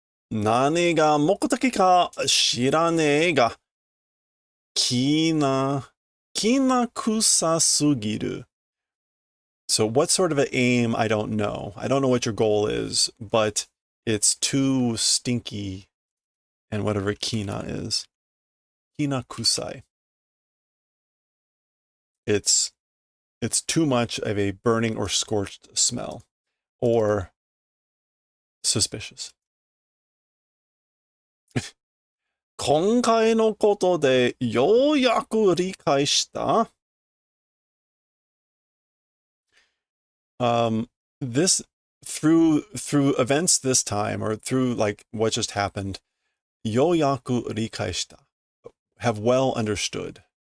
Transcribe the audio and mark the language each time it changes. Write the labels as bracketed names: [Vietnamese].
[Japanese] 何が目的か知らねえが、きな臭すぎる. [English] So what sort of an aim, I don't know. I don't know what your goal is, but it's too stinky and whatever kina is. Kina kusai. It's too much of a burning or scorched smell or suspicious. [Japanese] 今回のことでようやく理解した。 [English] This through events this time or through like what just happened, [Japanese] ようやく理解した. [English] Have well understood.